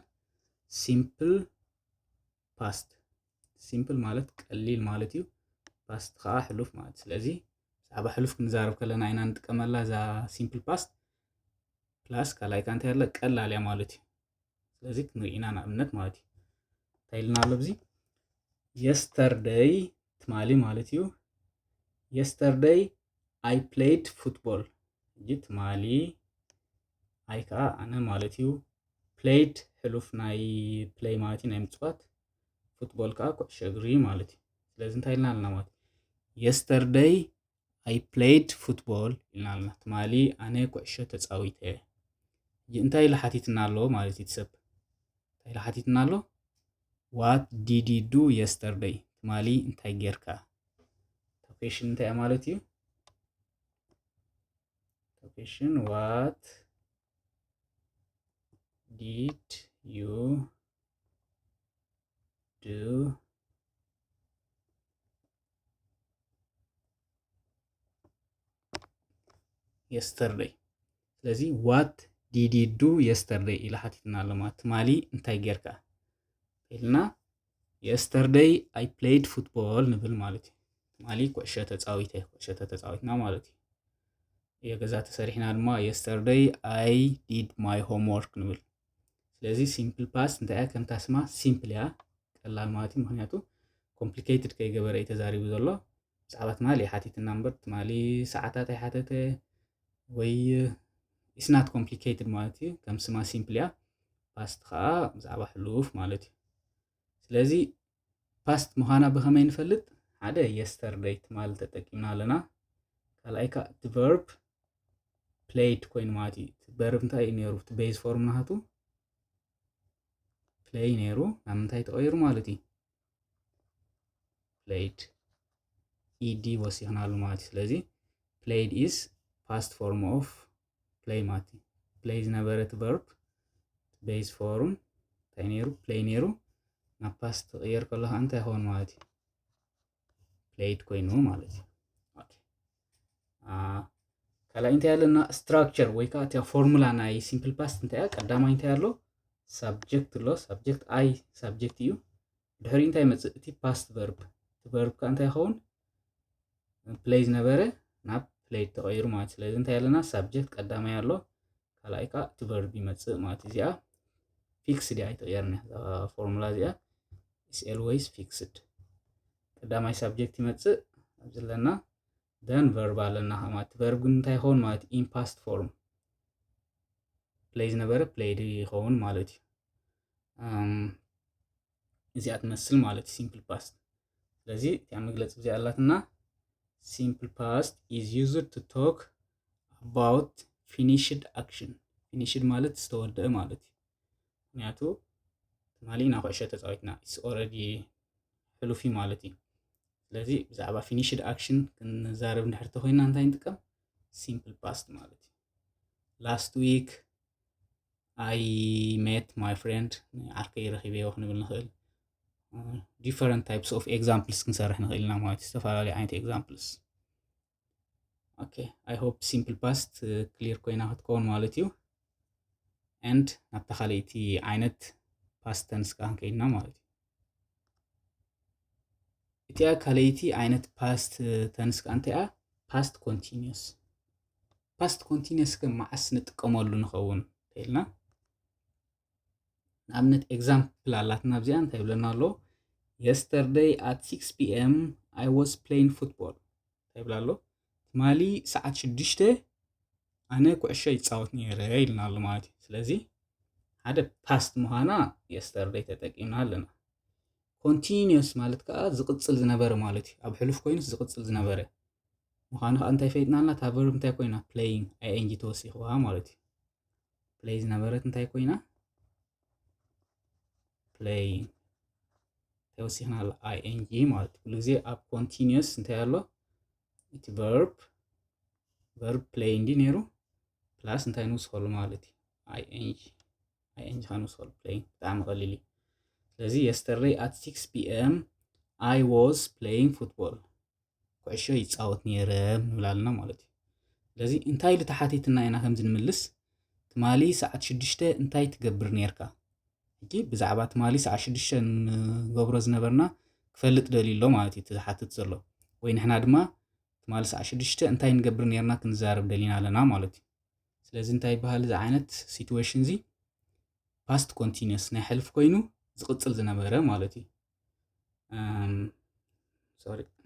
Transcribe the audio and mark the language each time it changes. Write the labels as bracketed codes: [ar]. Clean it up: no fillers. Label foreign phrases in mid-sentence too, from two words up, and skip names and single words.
[en] simple past። [ti] ሲምፕል ማለት ቀሊል ማለት እዩ። ፓስት ከዓ ሕሉፍ ማለት ስለዚ ብዛዕባ ሕሉፍ ክንዛረብ ከለና ኢና ንጥቀመላ እዛ [en] simple past plus [ti] ካልኣይ ከዓ እንታይ ኣለ ቀላል እያ ማለት እዩ። ስለዚ ክንሪኢና ንኣብነት ማለት እዩ እንታይ ኢልና ኣሎ ብዚ የስተርደይ ትማሊ ማለት እዩ። [en] yesterday I played football [ti] እጂ ትማሊ ኣይ ከዓ ኣነ ማለት እዩ ፕሌይድ ሕሉፍ ናይ ፕሌይ ማለት እዩ ናይ ምፅዋት ፉትቦል ከዓ ኩዕሾ እግሪ ማለት እዩ ስለዚ እንታይ ኢልና ኣለና ማለት [en] yesterday I played football [ti] ኢልና ኣለና ትማሊ ኣነ ኩዕሾ ተፃዊተ እንታይ ኢሉ ሓቲትና ኣሎ ማለት እዩ ሰብ እንታይ ኢሉ ሓቲትና ኣሎ [en] what did you do yesterday [ti] ትማሊ እንታይ ጌርካ question እንታይ ማለት እዩ [en] question what did you do [ti] yesterday ስለዚ [en] what did you do yesterday [ti] ኢሉ ሓቲትና ኣሎ ማለት ትማሊ እንታይ ጌርካ ኢልና [en] yesterday I played football [ti] ንብል ማለት እዩ ትማሊ ኩዕሾ ተፃዊትና ማለት እዩ የገዛ ተሰሪሕና ድማ [en] yesterday I did my homework [ti] ንብል ስለዚ [en] simple past [ti] እንታይ ከምታ ስማ simple ያ ቀላል ማለት እዩ ምክንያቱ complicated ከይገበረ እዩ ተዛሪቡ ዘሎ ብዛዕባ ትማሊ ሓቲትና እምበር ትማሊ ሰዓታት ኣይሓተተ ወይ [en] it's not complicated [ti] ማለት እዩ ከም ስማ simple ያ past ከዓ ብዛዕባ ሕሉፍ ማለት እዩ ስለዚ past ምዃና ብኸመይ ንፈልጥ ሓደ yesterday ትማሊ ተጠቂምና ኣለና ካልኣይ ከዓ [en] the verb played [ti] ኮይኑ ማለት እዩ verb እንታይ እዩ ነይሩ እቲ [en] base form [ti] ናቱ play ነይሩ ናብ ምንታይ ተቀይሩ ማለት እዩ played ed ወሲኽናሉ ማለት እዩ ስለዚ [en] played is past form of play [ti] ማለት እዩ play ዝነበረ እቲ [en] verb base form [ti] እንታይ ነይሩ play ነይሩ ናብ past ተቀየር ከለካ እንታይ ይኸውን ማለት እዩ played ኮይኑ ማለት እዩ ካልኣይ እንታይ ኣለና structure ወይ ከዓ እቲ ፎርሙላ ናይ simple past እንታይ ቀዳማይ እንታይ ኣሎ subject ኣሎ [en] subject I subject [ti] እዩ ድሕሪ እንታይ መጽእ እቲ [en] past verb [ti] እቲ verb ከዓ እንታይ ይኸውን play ዝነበረ ናብ played ተቀይሩ ማለት ስለዚ እንታይ ኣለና subject ቀዳማይ ኣሎ ካልኣይ ከዓ እቲ verb ይመጽእ ማለት እዚኣ fixed ያ ይተቀየርና ፎርሙላ እዚኣ [en] is always fixed [ti] ቀዳማይ subject ይመጽእ ኣብ ዘለና [en] then verb [ti] ኣለና ማለት verb ግን እንታይ ይኸውን ማለት [en] in past form play [ti] ዝነበረ played ይኸውን ማለት እዩ እዚኣ ትመስል ማለት [en] simple past [ti] ስለዚ እቲኣ መግለፂ እዚኣ ኣላትና [en] simple past is used to talk about finished action finished [ti] ማለት ዝተወደአ ማለት እዩ ምክንያቱ ትማሊ ኢና ኩዕሾ ተፃዊትና [en] it's already [ti] ሕሉፍ ማለት እዩ ስለዚ ብዛዕባ [en] finished action [ti] ክንዛረብ እንድሕር ተኮይንና እንታይ ንጥቀም [en] simple past [ti] ማለት እዩ [en] last week I met my friend [ti] ዓርከይ ረኺበዮ ክንብል ንኽእል [en] different types of examples [ti] ክንሰርሕ ንኽእል ኢና ማለት ዝተፈላለዩ ዓይነት examples [en] okay I hope simple past clear [ti] ኮይና ክትከውን ማለት እዩ and ናብታ ካልእቲ ዓይነት past tense ከዓ ከይድና ማለት እዩ እቲኣ ካልእቲ ዓይነት [en] past tense [ti] ከዓ እንታይ [en] past continuous [ti] ከም መዓስ ንጥቀመሉ ንኸውን ኢልና ንኣብነት ኤግዛምፕል ኣላትና ኣብዚኣ እንታይ ይብለና ኣሎ [en] yesterday at 6 p.m. I was playing football [ti] እንታይ ይብላ ኣሎ ትማሊ ሰዓት 6 ኣነ ኩዕሾ ይፃወት ነይረ ኢልና ኣሎ ማለት እዩ ስለዚ ሓደ past ምዃና yesterday ተጠቂምና ኣለና continuous ማለት ከዓ ዝቅፅል ዝነበረ ማለት እዩ ኣብ ሕሉፍ ኮይኑ ዝቅፅል ዝነበረ ምዃኑ ከዓ እንታይ ፈይጥና ኣለና እታ verb እንታይ ኮይና [en] playing ing [ti] ተወሲኽዋ ማለት እዩ play ዝነበረት እንታይ ኮይና playing ተወሲኽና ኣላ ing ማለት ኩሉ ግዜ ኣብ continuous እንታይ ኣሎ እቲ [en] verb play [ti] እንዲ ነይሩ ፕላስ እንታይ ንውስኸሉ ማለት እዩ ing ንውስኸሉ playing ብጣዕሚ ቀሊል እዩ ስለዚ [en] yesterday at 6 p.m. I was playing football [ti] ኩዕሾ ይፃወት ነይረ ንብል ኣለና ማለት እዩ ስለዚ እንታይ ኢሉ ተሓቲትና ኢና ከምዚ ንምልስ ትማሊ ሰዓት 6 እንታይ ትገብር ነይርካ ሕጂ ብዛዕባ ትማሊ ሰዓት 6 ንገብሮ ዝነበርና ክፈልጥ ደልዩ ኣሎ ማለት እዩ ተሓትት ዘሎ ወይ ንሕና ድማ ትማሊ ሰዓት 6 እንታይ ንገብር ነይርና ክንዛረብ ደሊና ኣለና ማለት እዩ ስለዚ እንታይ ይበሃል እዚ ዓይነት ሲቹዌሽን እዚ [en] past continuous [ti] ናይ ሕልፍ ኮይኑ ዝቅፅል ዝነበረ ማለት እዩ ሶሪ